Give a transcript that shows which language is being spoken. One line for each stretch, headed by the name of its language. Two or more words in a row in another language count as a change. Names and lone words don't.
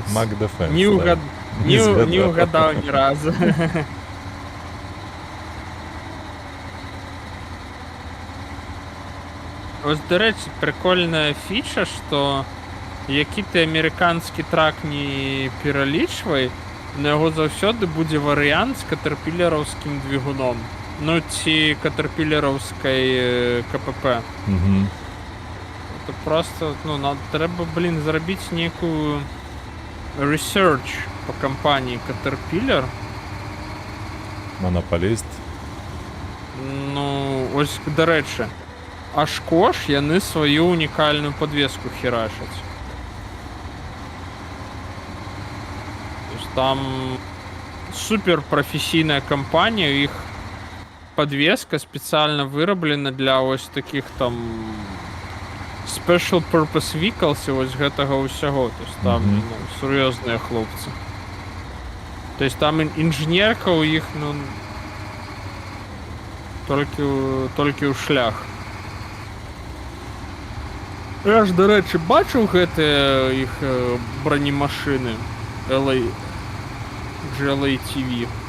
Ukrainian: Mac Defense. Не згадав. угадав ні разу. Ось, до речі, прикольна фіча, що який ти американський трак не перелічвай,
Belarusian: на яго заўсёды будзе варыянт з катерпілераўскім двигуном. Ну, ці катерпілераўскай КПП. Угу.
Ukrainian: Это просто, треба, зробити некую research по компанії Caterpillar. Монополіст. Ну, ось, до речі,
Belarusian: Ашкош яны свою унікальную подвеску херачаць. То есть там супер професійная компанія, у іх подвеска специально выраблена для ось таких там
English: special purpose vehicles
Belarusian: і ось гэтага ўсяго. То есть там сур'ёзныя хлопцы. То есть там інженерка у іх, толькі ў шлях. Я ж, до речі, бачыў гэтыя іх бронемашыны LA GLA TV.